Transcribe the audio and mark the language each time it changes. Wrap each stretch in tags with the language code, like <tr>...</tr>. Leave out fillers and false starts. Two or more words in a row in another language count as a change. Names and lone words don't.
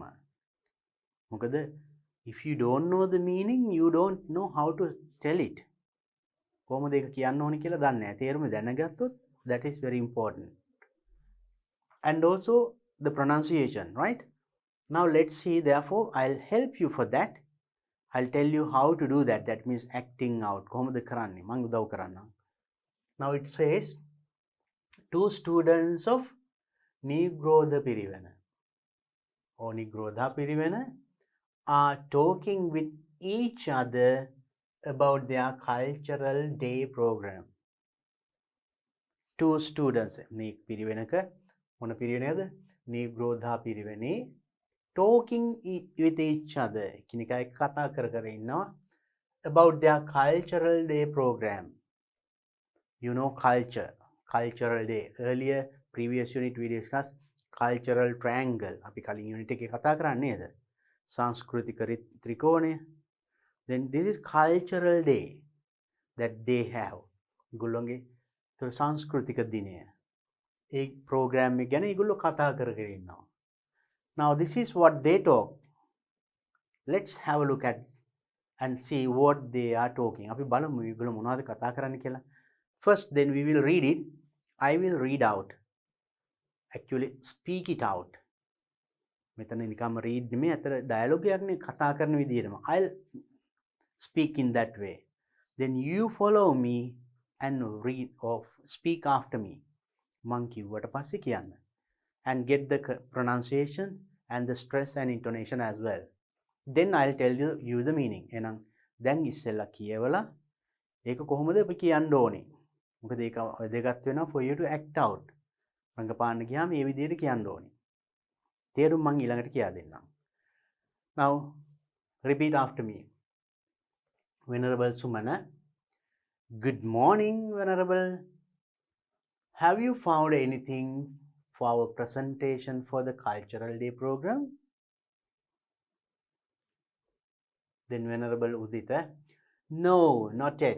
<en>මොකද if you don't know the meaning, you don't know how to tell it.</en> <si>කොහොමද ඒක කියන්න ඕනේ කියලා දන්නේ නැහැ. තේරුම දැනගත්තොත්</si> <en>that is very important. And also the pronunciation, right? Now let's see, therefore I'll help you for that. I'll tell you how to do that. That means acting out.</en> <si>කොහොමද කරන්නේ? මම උදව් කරන්නම්.</si> <en>Now it says 2 students of Negro the Piriven. or Nigrodha Pirivena are talking with each other about their cultural day program. Two students,</en> <si>මේ පිරිවෙනක මොන පිරිවෙනද?</si> <en>Nigrodha පිරිවෙනේ talking with each other.</en> <si>එකිනෙකා එක්ක කතා කර ඉන්නවා</si> <en>about their cultural day program. You know cultural day. Earlier previous unit we discussed cultural triangle.</en> <si>අපි කලින් unit එකේ කතා කරන්නේ නේද? සංස්කෘතික ත්‍රිකෝණය.</si> <en>Then this is cultural day that they have.</en> <si>ගොල්ලොන්ගේ සංස්කෘතික දිනය. ඒ program එක ගැන ඒගොල්ලෝ කතා කරගෙන ඉන්නවා.</si> <en>Now this is what they talk. Let's have a look at and see what they are talking.</en> <si>අපි බලමු ඒගොල්ලෝ මොනවද කතා කරන්නේ කියලා.</si> <en>First then we will read it. I will read out. Actually speak it out.</en> <si>මෙතන නිකම්ම read නෙමෙයි අතර dialogue එකක් නේ කතා කරන විදිහටම.</si> <en>I'll speak in that way. Then you follow me and read or speak after me.</en> <si>මං කිව්වට පස්සේ කියන්න.</si> <en>And get the pronunciation and the stress and intonation as well. Then I'll tell you the meaning.</en> <si>එහෙනම් දැන් ඉස්සෙල්ලා කියවලා ඒක කොහොමද අපි කියන්න ඕනේ? මොකද ඒක වැදගත් වෙනවා</si> <en>for you to act out.</en> <si>රංගපාන්න ගියාම මේ විදිහට කියන්න ඕනේ. තේරුම් මං ඊළඟට කියා දෙන්නම්.</si> <en>Now repeat after me. Venerable Sumana, good morning, Venerable. Have you found anything for our presentation for the cultural day program? Then Venerable Udita, no, not yet.</en>